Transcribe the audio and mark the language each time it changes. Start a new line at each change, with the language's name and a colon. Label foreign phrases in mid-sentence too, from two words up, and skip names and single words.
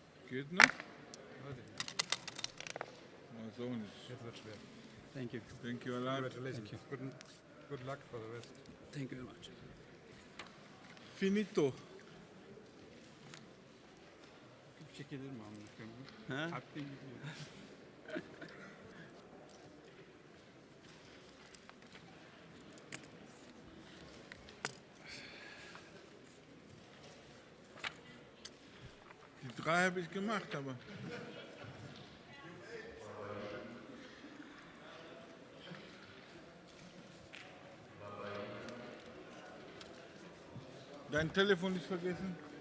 German: Geht noch? Weiß ich nicht. Na, so nicht. Jetzt wird schwer.
English: Thank you. Thank you a lot. Congratulations. Good luck for the rest. Thank you very much. Finito.
Turkish: Çekilir mi amına koyayım? Ha? Hakkı gidiyor.
German: Die 3 habe ich gemacht, aber. Dein Telefon nicht vergessen?